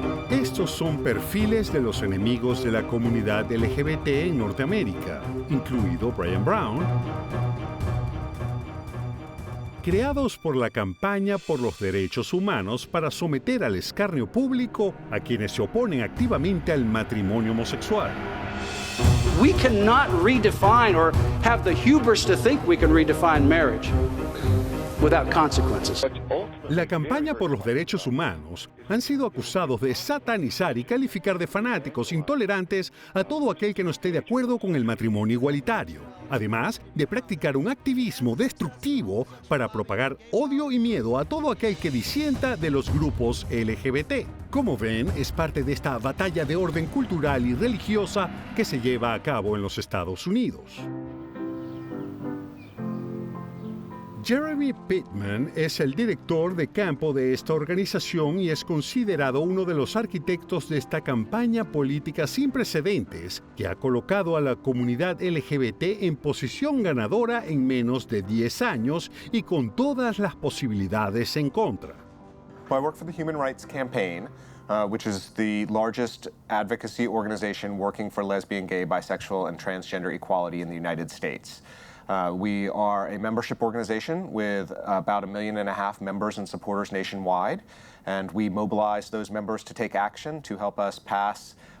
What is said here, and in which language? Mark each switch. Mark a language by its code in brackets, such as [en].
[es] Estos son perfiles de los enemigos de la comunidad LGBT en Norteamérica, incluido Brian Brown, creados por la campaña por los derechos humanos para someter al escarnio público a quienes se oponen activamente al matrimonio homosexual. [en] We cannot redefine or have the hubris to think we can redefine marriage without consequences. [es] La campaña por los derechos humanos han sido acusados de satanizar y calificar de fanáticos intolerantes a todo aquel que no esté de acuerdo con el matrimonio igualitario, además de practicar un activismo destructivo para propagar odio y miedo a todo aquel que disienta de los grupos LGBT. Como ven, es parte de esta batalla de orden cultural y religiosa que se lleva a cabo en los Estados Unidos. Jeremy Pittman es el director de campo de esta organización y es considerado uno de los arquitectos de esta campaña política sin precedentes que ha colocado a la comunidad LGBT en posición ganadora en menos de 10 años y con todas las posibilidades en contra. [en] I work for the Human Rights Campaign, which is the largest advocacy organization working for lesbian, gay, bisexual, and transgender equality in the United States. We are a membership organization with about 1.5 million members and supporters nationwide, and we mobilize those members to take action to help us pass